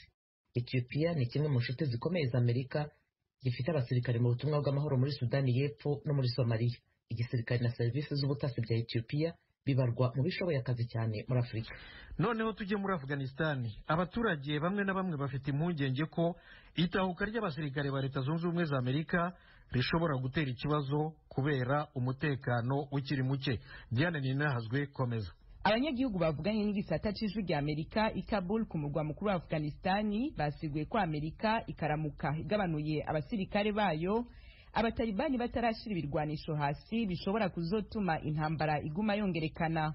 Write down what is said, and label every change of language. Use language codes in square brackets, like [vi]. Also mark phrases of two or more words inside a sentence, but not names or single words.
[rw] Ethiopia ni kimwe mu nshuti zikomeye za Amerika, gifite abasirikare mu butumwa bw'amahoro muri Sudani y'Epfo no muri Somalia. Igisirikare na serivisi z'ubutasi bya Ethiopia bibarwa mu bishoboye akazi cyane muri Afurika. Noneho tujye muri Afghanistan. Abaturage bamwe na bamwe bafite impungenge ko itahuka ry'abasirikare ba Leta Zunze Ubumwe za Amerika rishobora gutera ikibazo kubera umutekano ukiri muke. Diane Ninahazwe, komeza. [rn] Abanyagihugu bavuganye n'igisata c'ijwi rya Amerika i Kabul ku murwa mukuru wa Afghanistan basiguye ko Amerika ikaramuka igabanuye abasirikare bayo, abatalibani batarashira ibirwanisho hasi bishobora kuzotuma intambara iguma yongerekana.